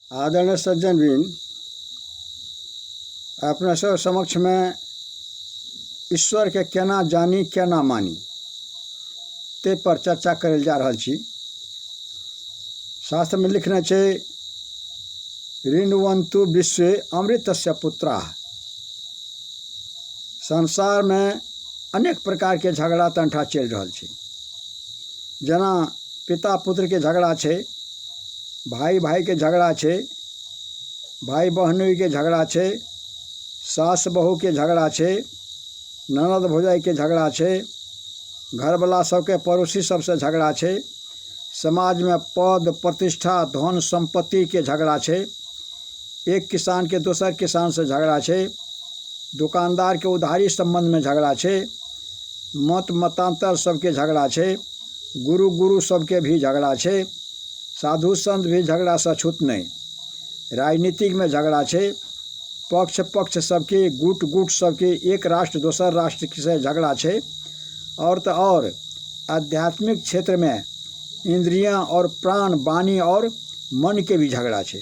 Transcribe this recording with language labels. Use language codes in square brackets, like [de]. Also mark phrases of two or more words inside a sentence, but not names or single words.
[mai] आदरणीय सज्जनबिन, अपने सब समक्ष में ईश्वर के केना जानी केना मानी ते पर चर्चा करल जा रहल छी। शास्त्र में लिखने छे [sa] ऋण्वन्तु विश्वे अमृतस्य पुत्राः। [mai] संसार में अनेक प्रकार के झगड़ा तंठा चल रहल छे। जना पिता पुत्र के झगड़ा छे, भाई भाई के झगड़ा छे, भाई बहनोई के झगड़ा छे, सास बहू के झगड़ा छे, ननद भौजाई के झगड़ा छे, घरवाला सबके पड़ोसी सबसे झगड़ा छे, समाज में पद प्रतिष्ठा धन संपत्ति के झगड़ा छे, एक किसान के दूसर किसान से झगड़ा छे, दुकानदार के उधारी संबंध में झगड़ा छे, मत मतांतर सबके झगड़ा छे, गुरु गुरु सबके भी झगड़ा छे, साधु संत भी झगड़ा से छूत नहीं, राजनीतिक में झगड़ा छे, पक्ष पक्ष सबके गुट गुट सबके एक राष्ट्र दूसर राष्ट्र से झगड़ा छे, और तो और आध्यात्मिक क्षेत्र में इंद्रियां और प्राण वाणी और मन के भी झगड़ा छे।